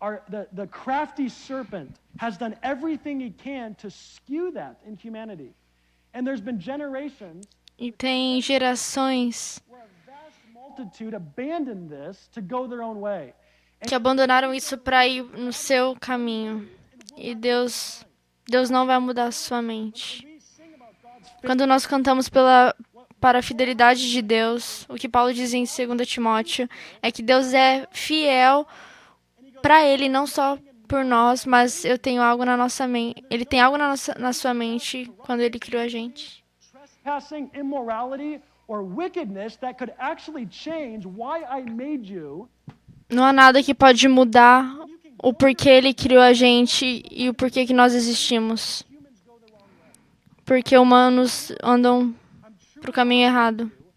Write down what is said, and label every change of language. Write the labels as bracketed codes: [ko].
[en] The crafty serpent has done everything he can to skew that in humanity. And there's been generations [pt] E tem gerações [en] where a vast multitude abandoned this to go their own way. [pt] Que abandonaram isso para ir no seu caminho. E Deus não vai mudar a sua mente. Quando nós cantamos para a fidelidade de Deus, o que Paulo diz em 2 Timóteo é que Deus é fiel para Ele, não só por nós, mas eu tenho algo na nossa mente. Ele tem algo na sua mente quando Ele criou a gente. [en] Trespassing, immorality, or wickedness that could actually change why I made you. [pt] Não há nada que pode mudar o porquê Ele criou a gente e o porquê que nós existimos. Porque humanos andam para o caminho errado.